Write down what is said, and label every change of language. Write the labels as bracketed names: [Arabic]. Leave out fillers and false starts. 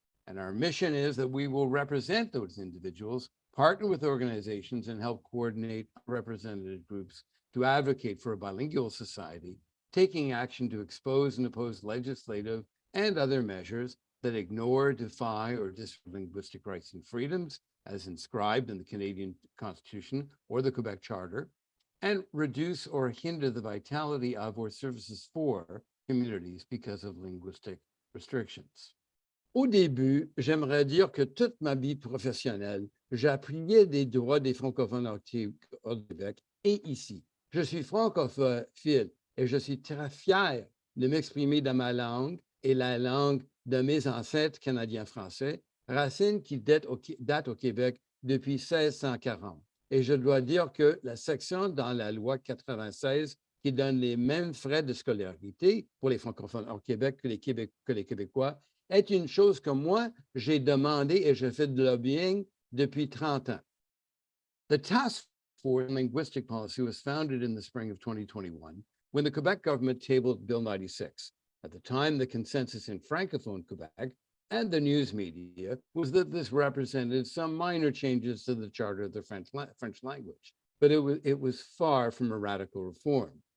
[English] And our mission is that we will represent those individuals, partner with organizations, and help coordinate representative groups to advocate for a bilingual society, taking action to expose and oppose legislative and other measures that ignore, defy, or disrupt linguistic rights and freedoms, as inscribed in the Canadian Constitution or the Quebec Charter, and reduce or hinder the vitality of or services for communities because of linguistic restrictions. [French] Au début, j'aimerais dire que toute ma vie professionnelle, j'appuyais des droits des francophones au Québec et ici. Je suis francophile et je suis très fier de m'exprimer dans ma langue et la langue de mes ancêtres canadiens-français, racines qui datent au Québec depuis 1640. Et je dois dire que la section dans la loi 96 qui donne les mêmes frais de scolarité pour les francophones au Québec que les Québécois est une chose que moi, j'ai demandé et je fais de lobbying depuis 30 ans. [English] The Task Force on Linguistic Policy was founded in the spring of 2021 when the Quebec government tabled Bill 96. At the time, the consensus in Francophone Quebec and the news media was that this represented some minor changes to the charter of the French language, but it was far from a radical reform.